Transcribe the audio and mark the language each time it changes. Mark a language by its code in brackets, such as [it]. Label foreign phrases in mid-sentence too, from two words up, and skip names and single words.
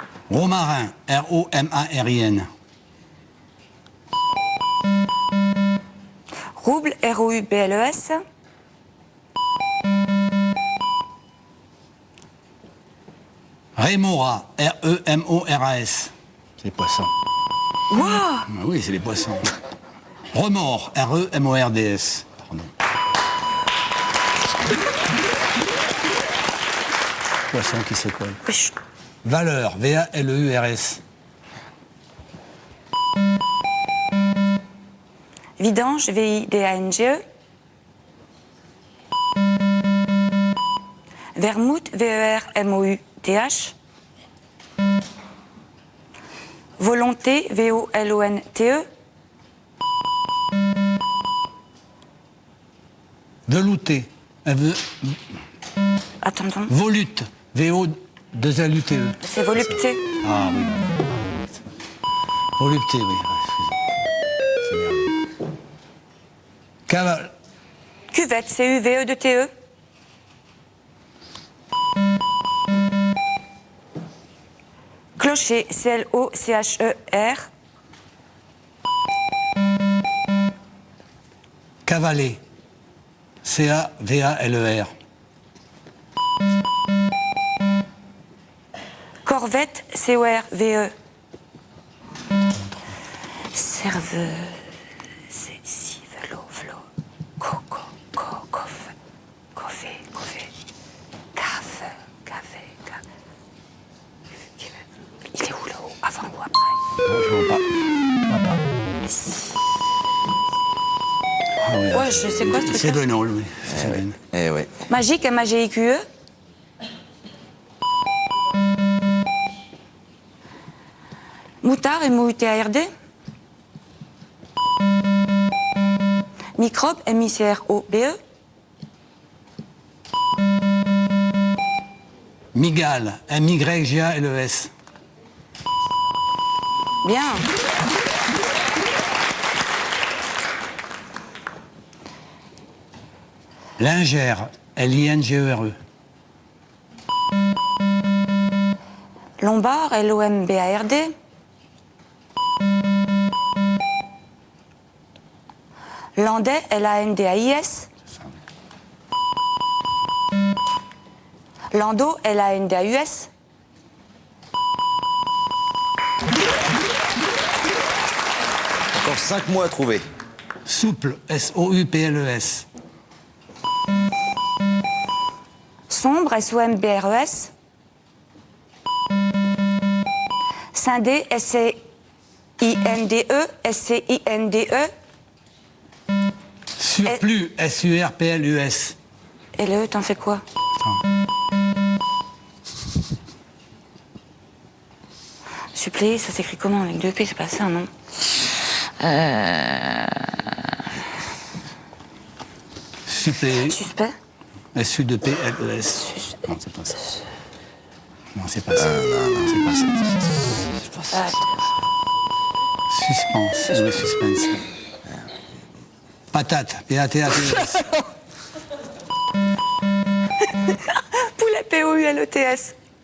[fr] Romarin, R-O-M-A-R-I-N. Rouble, R-O-U-B-L-E-S. Rémora, R-E-M-O-R-A-S. C'est les poissons. Waouh! Ah oui, c'est les poissons. Remords, R-E-M-O-R-D-S. Pardon. Poisson qui se colle. Valeur, V-A-L-E-U-R-S. Vidange, V-I-D-A-N-G-E. Vermouth, V-E-R-M-O-U-T-H. Volonté, V-O-L-O-N-T-E. Velouté, Attends. volute, V-O-2-L-U-T-E. C'est volupté. Ah oui. Volupté, oui. C'est merveilleux. Caval. Cuvette, C-U-V-E-T-E. Clocher, C-L-O-C-H-E-R. Cavaler, C-A-V-A-L-E-R. Corvette, C-O-R-V-E. Serveur, c'est si, velo, coco, coff, café, café. Il est où là-haut? Avant ou après? Non, je vois pas. Ah oui, Ouais, je sais quoi ce truc-là. c'est Venol, oui. C'est Venol. Eh ouais. Magique, M-A-G-I-Q-E. Moutard, M-O-U-T-A-R-D. Microbe, M-I-C-R-O-B-E. Migale, M-Y-G-A-L-E-S. Bien. Lingère, L-I-N-G-E-R-E. Lombard, L-O-M-B-A-R-D. Landais, L-A-N-D-A-I-S. Landau, L-A-N-D-A-U-S. Encore 5 mots à trouver. Souple, S-O-U-P-L-E-S. Sombre, S-O-M-B-R-E-S. Scindé, S-C-I-N-D-E, S-C-I-N-D-E. Surplus, S-U-R-P-L-U-S. Et le E, t'en fais quoi? Suppléer, ça s'écrit comment avec 2 P? C'est pas ça, non? Suppléer, Suspect? S-U-P-L-E-S. Non, c'est pas ça. Non, c'est pas ça. Non, c'est pas ça. Suspense, oui, suspense. Patate, P-A-T-A-T-E-S. Poulet, P-O-U-L-E-T-S.